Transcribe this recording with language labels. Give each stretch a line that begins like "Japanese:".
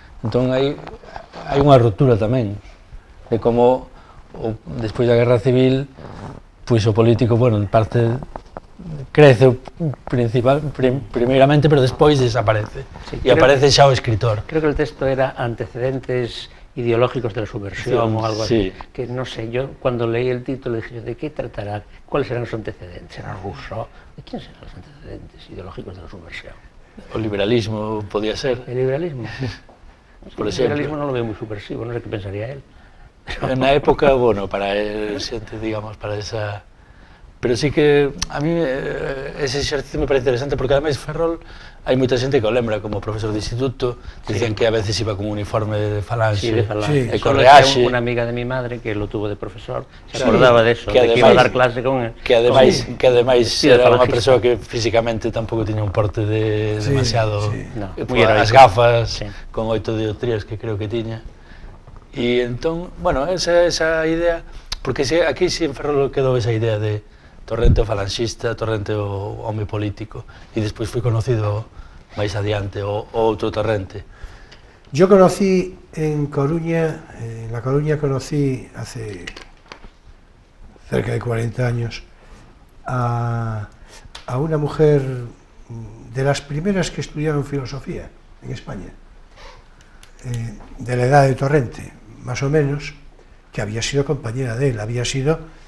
Galician: Entón hai unha ruptura tamén de como despois da Guerra Civil, pois o político, bueno, en parte crece primeiramente, pero despois desaparece, e aparece xa o escritor.
Spanish: Creo que el texto era antecedentes ideológicos de la subversión o algo así, que no sé, yo cuando leí el título dije, ¿de qué tratará? ¿Cuáles serán los antecedentes? ¿Será Rousseau? ¿De quién serán los antecedentes ideológicos de la subversión?
Galician: O liberalismo podía ser.
Spanish: ¿El liberalismo? Por el liberalismo no lo veo muy subversivo, no sé qué pensaría él. En la época, bueno, para él, digamos, para esa...
Galician: Pero sí que a mí ese exercicio me parece interesante, porque además Ferrol hai moita xente que o lembra como profesor de instituto,
Spanish: dicen que a veces iba con
Galician: un uniforme de falanxe, e correaxe.
Spanish: Una amiga de mi madre que lo tuvo de profesor, se acordaba de eso, de que iba a dar clase con él.
Galician: Que ademais era unha persoa que físicamente tampouco tiña un porte de demasiado... As gafas, con 8 dioptrías que creo que tiña. E entón, bueno, esa idea, porque aquí si en Ferrol quedou esa idea de Torrente o falanxista, Torrente o home político, e despois foi conocido máis adiante o outro Torrente.
Spanish: Yo conocí en Coruña, en La Coruña conocí hace cerca de 40 años a una mujer de las primeras que estudiaron filosofía en España, de la edad de Torrente, más o menos, que había sido compañera de él, había sido...